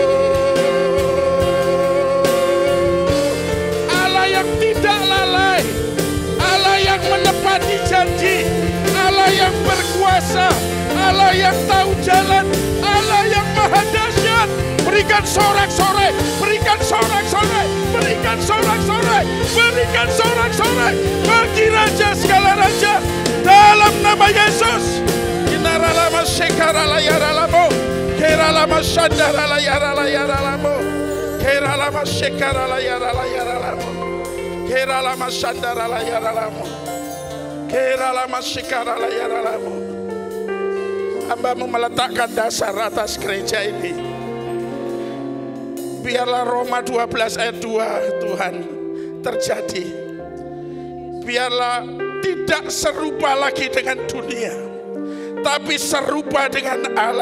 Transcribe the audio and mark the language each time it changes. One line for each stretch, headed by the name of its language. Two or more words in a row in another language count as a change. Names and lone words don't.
Indonesian: Allah yang tidak lalai, Allah yang menepati janji, Allah yang berkuasa, Allah yang tahu jalan, Allah yang maha dahsyat. Berikan sorak-sorai, berikan sorak-sorai, berikan sorak-sorai, berikan sorak-sorai bagi Raja segala raja dalam nama Yesus. Inaralama sekarala yaralamo, keralama sandarala yarala yaralamo, keralama sekarala yarala yaralamo, keralama sandarala yaralamo, keralama sekarala yaralamo. Hamba-Mu meletakkan dasar atas gereja ini. Biarlah Roma 12 ayat 2 Tuhan terjadi. Biarlah tidak serupa lagi dengan dunia, tapi serupa dengan Allah.